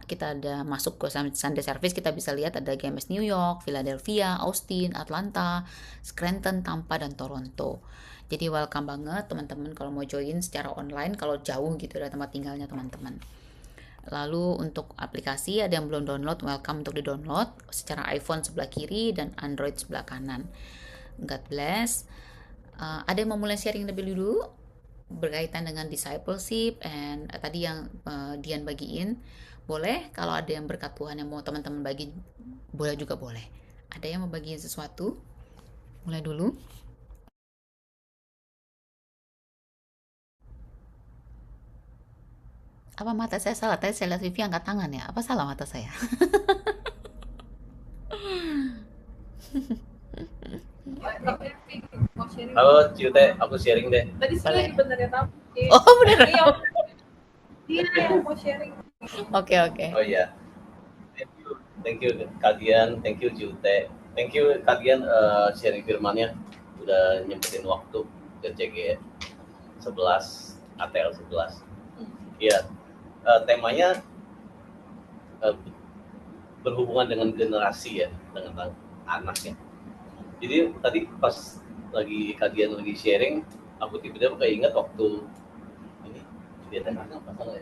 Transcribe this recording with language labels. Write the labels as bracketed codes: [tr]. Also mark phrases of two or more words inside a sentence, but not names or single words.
[id] Kita ada masuk ke [en] Sunday service, [id] kita bisa lihat ada GMS New York, Philadelphia, Austin, Atlanta, Scranton, Tampa, dan Toronto. Jadi welcome banget teman-teman kalau mau join secara online, kalau jauh gitu dari tempat tinggalnya teman-teman. Lalu untuk aplikasi ada yang belum download, welcome untuk di-download secara iPhone sebelah kiri dan Android sebelah kanan. [en] God bless. [id] Ada yang mau mulai sharing lebih dulu berkaitan dengan [en] discipleship and [id] tadi yang Dian bagiin, boleh. Kalau ada yang berkat Tuhan yang mau teman-teman bagi, boleh juga boleh. Ada yang mau bagiin sesuatu? Mulai dulu. Apa mata saya salah? Tadi saya lihat Vivi angkat tangan ya. Apa salah mata saya? Halo Ciute, aku sharing deh. Tadi Boleh. sih benernya tamu. Oh bener. Iya, yang mau sharing. Oke. Oh iya, [en] thank you [id] Kadian, [en] thank you [id] Ciute, [en] thank you [id] Kadian sharing firmannya, udah nyempetin waktu ke CG 11 ATL 11. Iya, temanya berhubungan dengan generasi ya, dengan anaknya. Jadi tadi pas lagi Kadian lagi sharing, aku tiba-tiba keinget waktu ini kegiatan apa salah ya?